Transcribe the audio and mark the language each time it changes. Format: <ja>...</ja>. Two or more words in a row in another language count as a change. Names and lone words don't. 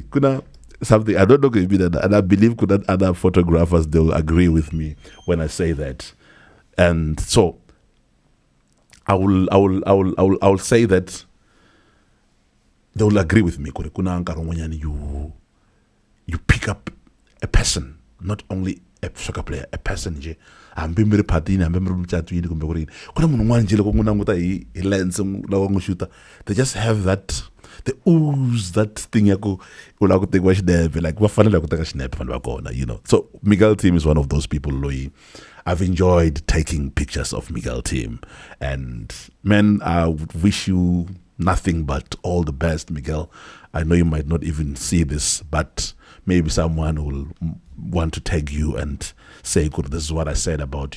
<en>Something I don't know if it and I believe other photographers they'll agree with me when I say that. And so I will say that they will agree with me. You pick up a person,</en> <ts>not only a soccer player, a person nje hambi mi ri phatini hambi mi ri mucatwini kumbe ku rini ku na munhu un'wana njhe loko n'wi languta hi lens loko n'wi xuta,</ts> <en>they just have that, they ooze that thing</en> <ts>ya ku u lava ku tekiwa xinepe, like va fanele ku teka xinepe vanhu va kona.</ts> <en>So Miguel team is one of those people loyi I've enjoyed taking pictures of Miguel team, and man, I wish you nothing but all the best, Miguel. I know you might not even see this, but maybe someone will want to tag you and say, good, this is what I said about you.</en>